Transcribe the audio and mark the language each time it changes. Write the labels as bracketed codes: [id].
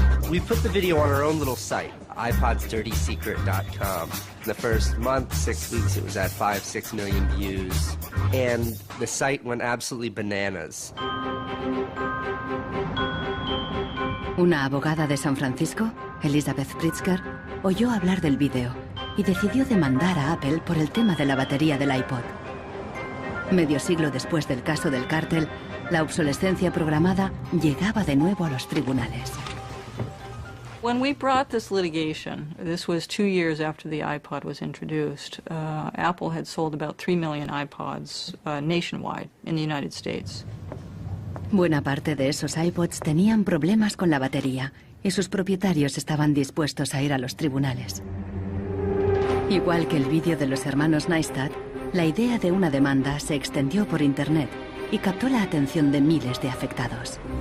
[en] We put the video on our own little site, iPodsDirtySecret.com. In the first month, 6 weeks, it was at 5-6 million views. And the site went absolutely bananas. [es] Una abogada de San Francisco, Elizabeth Pritzker, oyó hablar del vídeo y decidió demandar a Apple por el tema de la batería del iPod. Medio siglo después del caso del cártel, la obsolescencia programada llegaba de nuevo a los tribunales. [en] When we brought this litigation, this was 2 years after the iPod was introduced, Apple had sold about 3 million iPods nationwide in the United States. [es] Buena parte de esos iPods tenían problemas con la batería y sus propietarios estaban dispuestos a ir a los tribunales. Igual que el vídeo de los hermanos Neistat, la idea de una demanda se extendió por Internet y captó la atención de miles de afectados.